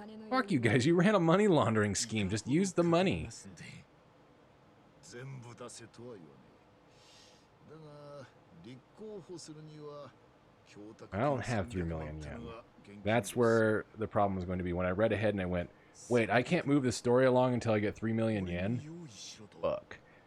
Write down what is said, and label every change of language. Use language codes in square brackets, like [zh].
[en] Fuck you guys, you ran a money laundering scheme. Just use the money. [ja] 全部出せとは言わねえ。だが、立候補するには、 [en] I don't have 3 million yen. That's where the problem was going to be. When I read ahead and I went, wait, I can't move the story along until I get 3 million yen? Fuck.